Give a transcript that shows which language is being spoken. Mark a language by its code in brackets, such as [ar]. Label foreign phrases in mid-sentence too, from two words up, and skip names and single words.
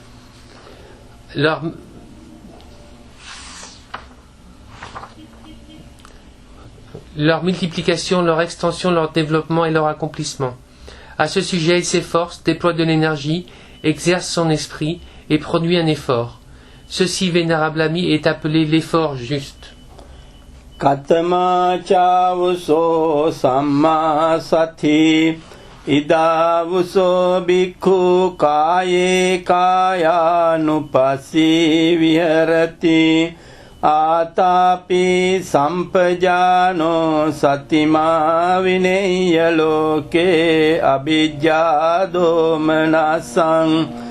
[fr] Leur multiplication, leur extension, leur développement et leur accomplissement. À ce sujet, il s'efforce, déploie de l'énergie, exerce son esprit et produit un effort. Ceci, vénérable ami, est appelé l'effort juste. [pi] Katama chavuso samma sati idavuso bhikkhu kāye kāyānupassī viharati ātāpi sampajāno satimā vineyya loke abhijjā domanassaṁ